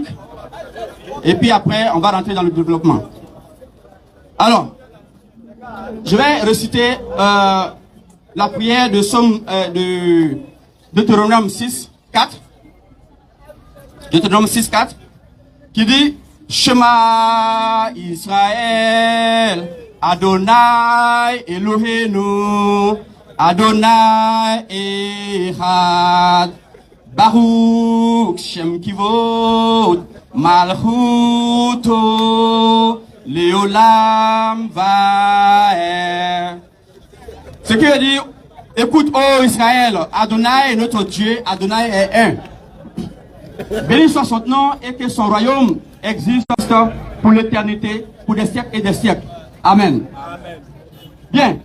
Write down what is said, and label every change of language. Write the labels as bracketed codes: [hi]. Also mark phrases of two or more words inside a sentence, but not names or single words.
[fr] Et puis après, on va rentrer dans le développement. Alors, je vais réciter la prière de Somme de Deutéronome 6, 4. Deutéronome 6, 4. Qui dit [he] שמע ישראל, אדוני אלוהינו, אדוני אחד, ברוך שם כבוד, מלכותו, לעולם ועד. [fr] Ce qui veut dire, écoute, ô Israël, Adonai est notre Dieu, Adonai est un. Béni soit son nom et que son royaume existe pour l'éternité, pour des siècles et des siècles. Amen. Amen. Bien.